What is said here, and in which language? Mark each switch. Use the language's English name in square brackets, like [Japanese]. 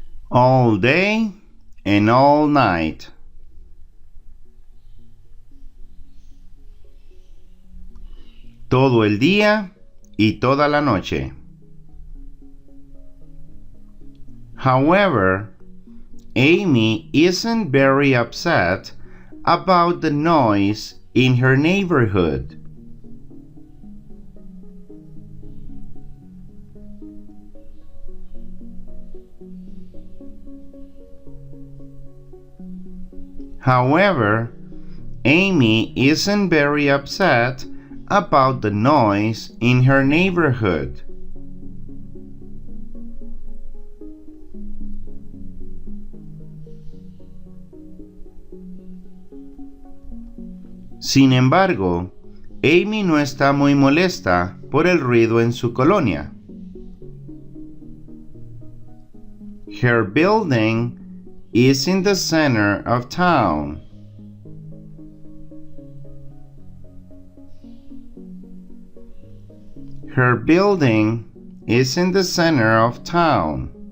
[English] All day and all night. [Spanish] Todo el día y toda la noche. [English] However, Amy isn't very upset about the noise in her neighborhood. However, Amy isn't very upset about the noise in her neighborhood. [Spanish] Sin embargo, Amy no está muy molesta por el ruido en su colonia. [English] Her building is in the center of town. Her building is in the center of town.